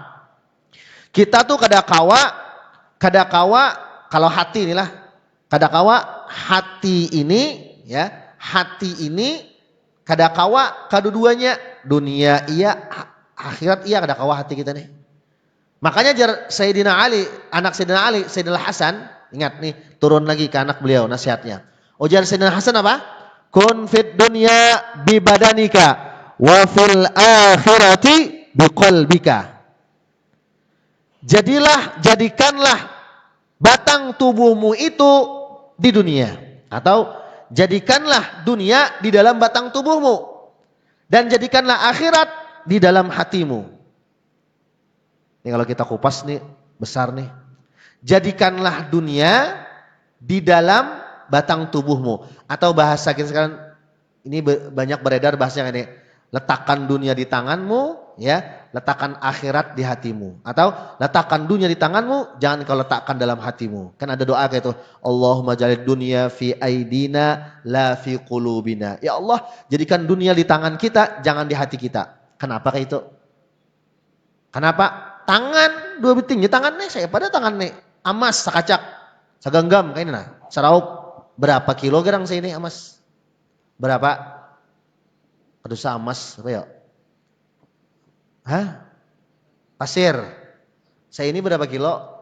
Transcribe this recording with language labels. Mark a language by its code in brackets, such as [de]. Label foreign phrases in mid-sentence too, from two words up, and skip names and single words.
[bjn] Kita tuh kada kawa kalau hati inilah, kada kawa hati ini ya, hati ini kada kawa kaduduanya dunia iya akhirat iya kada kawa hati kita nih. Makanya Sayyidina Ali, anak Sayyidina Ali, Sayyidina Hasan, ingat nih turun lagi ke anak beliau nasihatnya. Ujar Sayyidina Hasan apa? [ar] Kun fid dunya bi badanika wa fil akhirati bi qalbika. [bjn] Jadikanlah batang tubuhmu itu di dunia, atau jadikanlah dunia di dalam batang tubuhmu dan jadikanlah akhirat di dalam hatimu. Ini kalau kita kupas nih besar nih. Jadikanlah dunia di dalam batang tubuhmu, atau bahasa kita sekarang ini banyak beredar bahasa ini, letakkan dunia di tanganmu, ya, letakkan akhirat di hatimu, atau letakkan dunia di tanganmu, jangan kau letakkan dalam hatimu. Kan ada doa kayak itu, [ar] Allahumma jalid dunya fi aidina la fi qulubina. [bjn] Ya Allah, jadikan dunia di tangan kita, jangan di hati kita. Kenapa kayak itu? Kenapa? Tangan dua bitingnya tangan nih, saya pada tangan nih amas sakacak saganggam kayak ini nah saraup berapa kilogram saya ini amas berapa kadusa amas apa ya pasir saya ini berapa kilo.